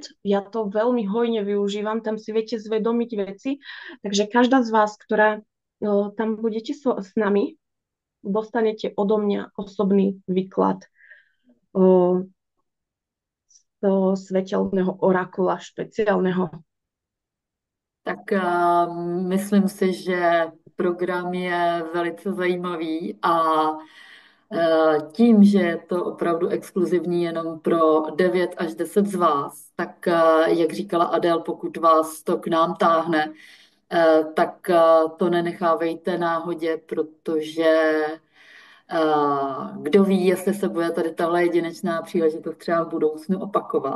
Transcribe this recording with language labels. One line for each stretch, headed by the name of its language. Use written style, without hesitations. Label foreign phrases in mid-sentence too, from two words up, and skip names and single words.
Slovak: Ja to veľmi hojne využívam, tam si viete zvedomiť veci, takže každá z vás, ktorá tam budete s nami, dostanete odo mňa osobný výklad svetelného orakula špeciálneho.
Czech: Tak myslím si, že program je velice zajímavý a tím, že je to opravdu exkluzivní jenom pro 9 až 10 z vás, tak jak říkala Adel, pokud vás to k nám táhne, tak to nenechávejte náhodě, protože kdo ví, jestli se bude tady tahle jedinečná příležitost třeba v budoucnu opakovat.